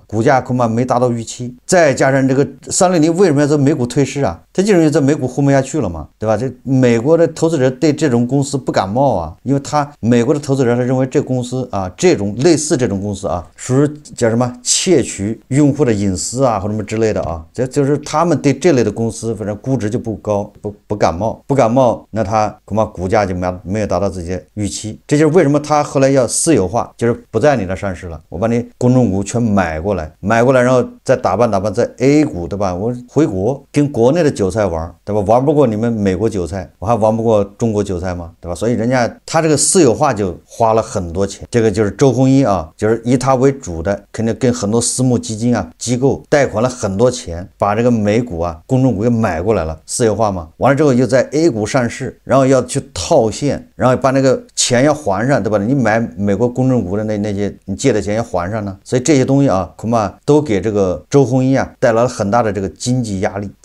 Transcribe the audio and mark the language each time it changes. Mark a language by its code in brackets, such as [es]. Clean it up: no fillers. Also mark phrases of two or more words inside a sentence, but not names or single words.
[zh] 股價恐怕沒達到預期，再加上這個360為什麼要在美股退市啊？它就是因為在美股混不下去了嘛，對吧？這美國的投資者對這種公司不感冒啊，因為美國的投資者他認為這公司啊，這種類似這種公司啊，屬於叫什麼竊取用戶的隱私啊，或者什麼之類的啊，這就是他們對這類的公司反正估值就不高，不感冒，那他恐怕股價就沒有達到自己的預期。这就是为什麼他後來要私有化，就是不在你那上市了，我把你公眾股全買過來，然後再打扮在 A 股，對吧？我回國跟國內的韭菜玩，對吧？玩不過你們美國韭菜，我還玩不過中國韭菜嗎？對吧？所以人家他这個私有化就花了很多錢，這個就是周鴻祎啊，就是以他為主的，肯定跟很多私募基金啊機構貸款了很多錢，把這個美股啊公眾股給買過來了，私有化嘛。完了之後又在 A 股上市，然後要去套現，然後把那個錢要還上，對吧？你買美國公眾股的那些你借的錢要還上呢，所以這些東西啊，恐怕都給這個周鴻祎啊帶來了很大的這個經濟壓力。